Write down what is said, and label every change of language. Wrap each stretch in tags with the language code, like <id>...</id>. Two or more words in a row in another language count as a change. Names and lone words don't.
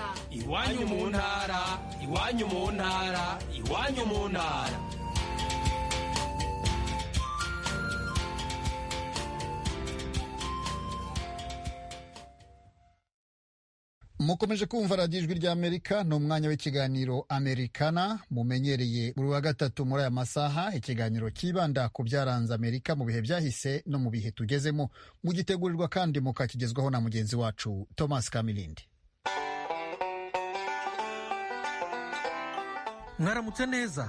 <rw>Iwanyu mu ntara, iwanyu mu ntara, iwanyu mu ntara. Mukomeje kumva radiyo Ijwi ry'Amerika, ni umwanya w'ikiganiro Americana mumenyereye buri wa gatatu muri aya masaha, ikiganiro kibanda ku byaranze Amerika mu bihe byahise no mu bihe tugezemo, mugitegurirwa kandi mukakigezwaho na mugenzi wacu Thomas Kamilindi. Mwaramutse neza.</rw>